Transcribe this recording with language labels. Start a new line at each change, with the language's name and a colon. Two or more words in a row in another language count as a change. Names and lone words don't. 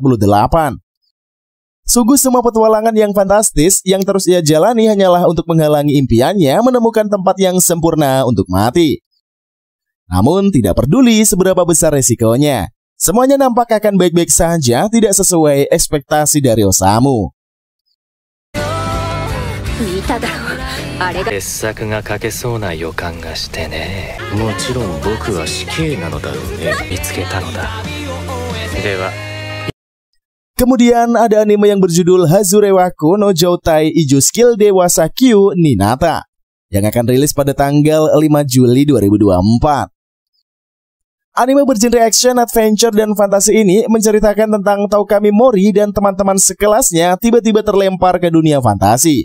Indonesian: Sungguh semua petualangan yang fantastis yang terus ia jalani hanyalah untuk menghalangi impiannya menemukan tempat yang sempurna untuk mati. Namun tidak peduli seberapa besar resikonya, semuanya nampak akan baik-baik saja, tidak sesuai ekspektasi dari Osamu.
Japanese: 傑作が書けそうな予感がしてね。もちろん僕は死刑なのだろうね。見つけたのだ。では。
Indonesian: Kemudian ada anime yang berjudul Hazurewaku no Joutai Iju Skill Dewasa Q Ninata yang akan rilis pada tanggal 5 Juli 2024. Anime bergenre action, adventure, dan fantasi ini menceritakan tentang Taukami Mori dan teman-teman sekelasnya tiba-tiba terlempar ke dunia fantasi.